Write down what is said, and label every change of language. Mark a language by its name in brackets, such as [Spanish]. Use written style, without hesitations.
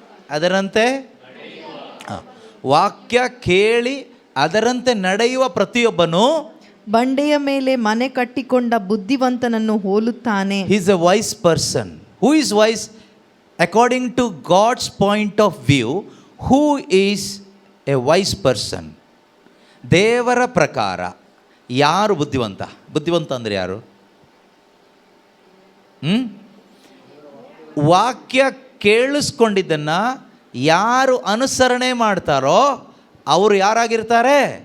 [Kannada] ಅದರಂತೆ ವಾಕ್ಯ ಕೇಳಿ ಅದರಂತೆ ನಡೆಯುವ ಪ್ರತಿಯೊಬ್ಬನು ಬಂಡೆಯ ಮೇಲೆ ಮನೆ ಕಟ್ಟಿಕೊಂಡ ಬುದ್ಧಿವಂತನನ್ನು ಹೋಲುತ್ತಾನೆ. [English] He is a wise person. Who is wise? According to God's point of view, who is a wise person? [Kannada] ದೇವರ ಪ್ರಕಾರ ಯಾರು ಬುದ್ಧಿವಂತ? ಬುದ್ಧಿವಂತ ಅಂದರೆ ಯಾರು? ವಾಕ್ಯ ಕೇಳಿಸ್ಕೊಂಡಿದ್ದನ್ನು ಯಾರು ಅನುಸರಣೆ ಮಾಡ್ತಾರೋ ಅವರು ಯಾರಾಗಿರ್ತಾರೆ?